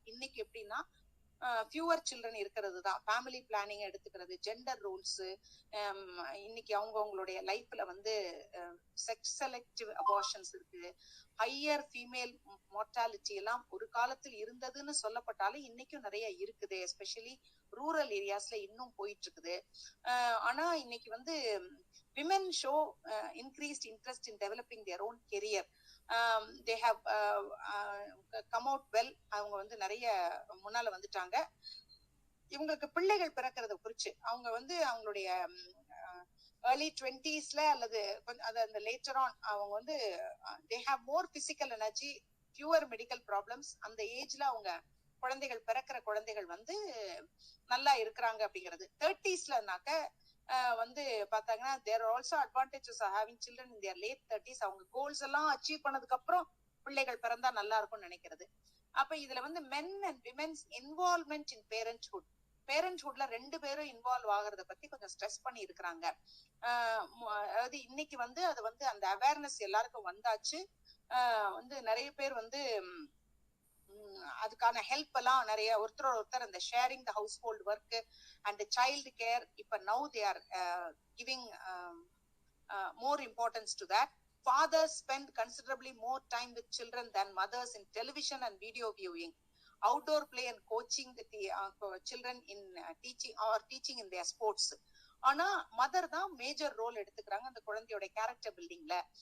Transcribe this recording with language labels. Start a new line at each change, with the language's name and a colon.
Tamil: இன்னைக்கு எப்படின்னா fewer children இருக்கிறது தான், ஃபேமிலி பிளானிங் எடுத்துக்கிறது, ஜெண்டர் ரூல்ஸ், இன்னைக்கு அவங்களுடைய லைஃப்ல வந்து செக்ஸ் செலக்டிவ் அபார்ஷன்ஸ் இருக்கு, ஹையர் ஃபீமேல் மோர்டாலிட்டி எல்லாம் ஒரு காலத்தில் இருந்ததுன்னு சொல்லப்பட்டாலும் இன்னைக்கும் நிறைய இருக்குது. எஸ்பெஷலி ரூரல் ஏரியாஸ்ல இன்னும் போயிட்டு இருக்குது. ஆனா இன்னைக்கு வந்து
English: women show increased interest in developing their own career. They have come out well.
Tamil: அவங்க வந்து நிறைய முன்னால வந்துட்டாங்க. இவங்களுக்கு பிள்ளைகள் பிறக்கிறத குறிச்சு அவங்க வந்து அவங்களுடைய early 20s அல்லது அந்த லேட்டர் ஆன் அவங்க வந்து
English: they have more physical energy, fewer medical problems.
Tamil: அந்த ஏஜ்ல அவங்க குழந்தைகள் பிறக்கிற குழந்தைகள் வந்து நல்லா இருக்கிறாங்க அப்படிங்கிறது. 30sலனாக்க வந்து பாத்தாங்கன்னா
English: there are also advantages of having children in their late 30s.
Tamil: அவங்க கோல்ஸ் எல்லாம் அச்சீவ் பண்ணதுக்கு அப்புறம் பிள்ளைகள் பிறந்தா நல்லா இருக்கும்னு நினைக்கிறது. அப்ப இதுல வந்து
English: men and women's involvement in parenthood,
Tamil: பேரண்ட்ஹுட்ல ரெண்டு பேரும் இன்வால்வ் ஆகுறத பத்தி கொஞ்சம் ஸ்ட்ரெஸ் பண்ணி இருக்கிறாங்க. அதாவது இன்னைக்கு வந்து அது வந்து அந்த அவேர்னஸ் எல்லாருக்கும் வந்தாச்சு. வந்து நிறைய பேர் வந்து அதுக்கான ஹெல்ப் எல்லாம் நிறைய ஒருத்தர் அந்த sharing the house hold work and child care, இப்ப now they are giving
English: more importance to that. Fathers spend considerably more time with children than mothers in television and video viewing, outdoor play and coaching the children in teaching in their sports.
Tamil: ஆனா mother தான் major role எடுத்துக்கிறாங்க அந்த குழந்தையோட character பில்டிங்ல.